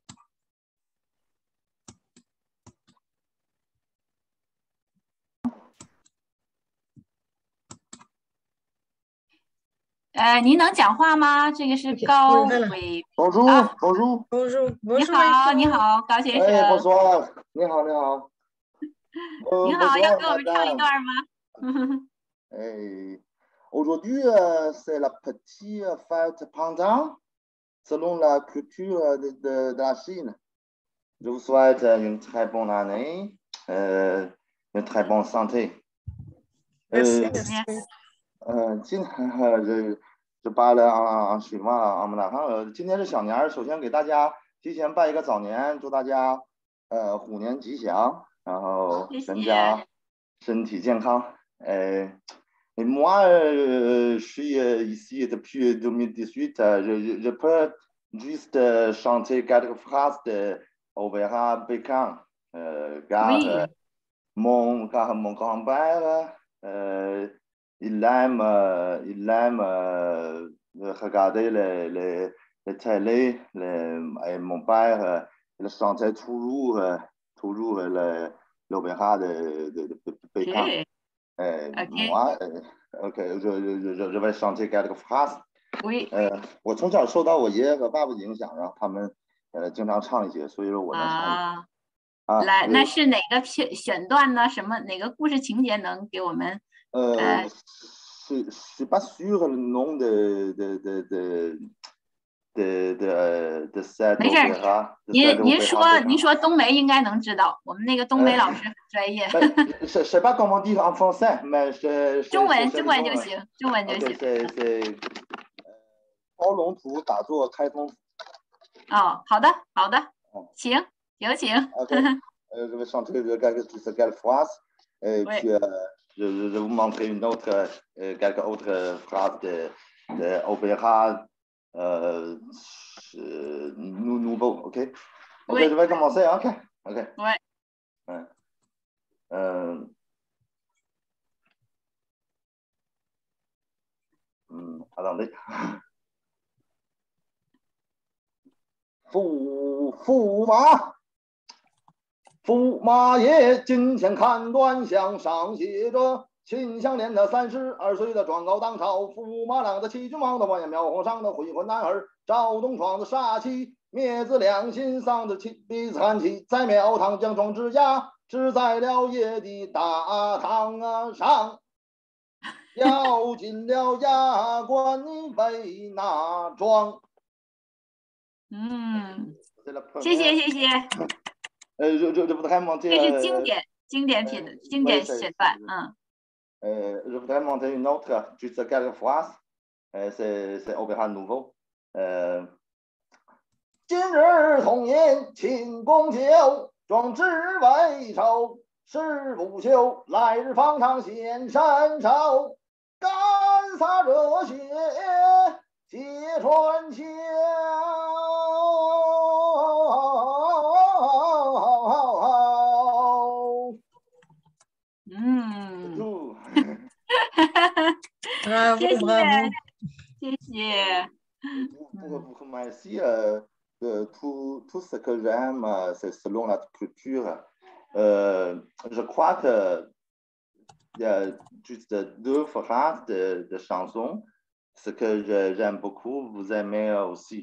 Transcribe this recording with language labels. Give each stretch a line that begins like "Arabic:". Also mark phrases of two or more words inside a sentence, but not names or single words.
French: Bonjour, bonjour. Bonjour. Bonjour,
Chinese: 你好，高先生。 bonsoir，你好。你好，要给我们唱一段吗？
French: Aujourd'hui, c'est la petite fête Pantang, selon la culture de la Chine. Je vous souhaite une très bonne année, une très bonne santé. Merci, merci. je parle en chinois en mandarin。
Chinese: 今天是小年，首先给大家提前拜一个早年，祝大家虎年吉祥，然后全家身体健康。
French: Et moi, je suis ici depuis 2018. Je peux juste chanter quelques phrases de opéra Pékin, car mon grand-père, il aime regarder les télé. Et mon père, il chantait toujours l'opéra de Pékin. Moi, je vais chanter quelques phrases. Oui.
Chinese: 我从小受到我爷爷和爸爸的影响，然后他们经常唱一些，所以说我能唱。来，那是哪个选段呢？哪个故事情节能给我们
French: je suis pas sûr le nom de cette opéra。
Chinese: 您说冬梅应该能知道，我们那个冬梅老师很专业。
French: je sais pas comment dire en français, mais
Chinese: 中文就行，中文就行。
French: c'est 包龙图打坐开通。
Chinese: 哦，好的，请有请。
French: Je vais chanter quelques phrases. Et puis, je vais vous montrer quelques autres phrases de opéra nouveau, ok? Ok, je vais commencer, ok? Ouais. Attendez.
Chinese: 驸马爷今天看端详，上写着秦香莲的32岁的状告当朝，驸马郎的齐君王的完颜苗皇上的悔婚男儿，赵东床的杀妻，灭子良心丧的嫡子汉妻，在庙堂将装之家，只在了夜的大堂上，要进了衙官为那庄。谢谢。
French: je voudrais monter.
Chinese: 这是经典选段，
French: je voudrais monter une autre, juste quelques phrases. C'est opéra nouveau.
Chinese: 今日同饮庆功酒，壮志未酬誓不休，来日方长显身手，干洒热血揭穿鞘。
French: bravo.
Chinese: 谢谢。
French: Pour moi ici, tout ce que j'aime, c'est selon la culture. Je crois qu'il y a juste 2 phrases de chansons. Ce que j'aime beaucoup, vous aimez aussi.